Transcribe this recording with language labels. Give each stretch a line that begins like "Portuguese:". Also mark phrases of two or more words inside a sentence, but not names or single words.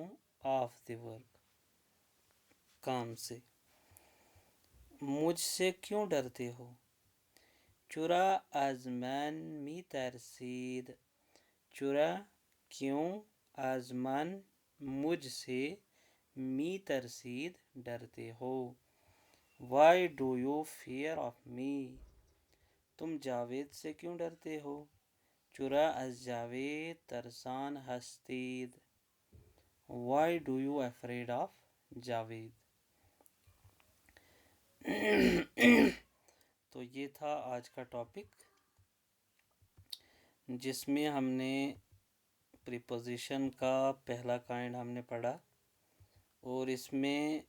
English: of the work
Urdu: کام سے، مجھ سے کیوں ڈرتے ہو،
Persian: چرا از من می ترسید، چرا کیوں، از من
Urdu: مجھ سے،
Persian: می ترسید
Urdu: ڈرتے ہو،
English: why do you fear of me
Urdu: تم جاوید سے کیوں ڈرتے ہو،
Persian: چرا از جاوید ترسان ہستید،
English: why do you afraid of Javed,
Urdu: تو یہ تھا آج کا ٹاپک جس میں ہم نے پریپوزیشن کا پہلا کائنڈ ہم نے پڑھا، اور اس میں